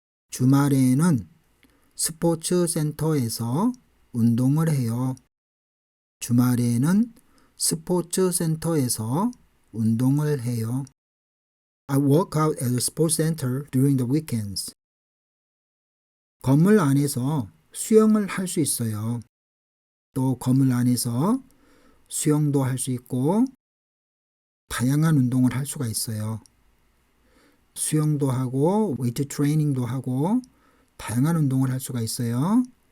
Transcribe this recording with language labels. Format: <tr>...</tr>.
<ko>주말에는 스포츠센터에서 운동을 해요. 주말에는 스포츠 센터에서 운동을 해요.</ko> <en>I work out at the sports center during the weekends.</en> <ko>건물 안에서 수영을 할 수 있어요. 또 건물 안에서 수영도 할 수 있고 다양한 운동을 할 수가 있어요. 수영도 하고 웨이트 트레이닝도 하고 다양한 운동을 할 수가 있어요.</ko>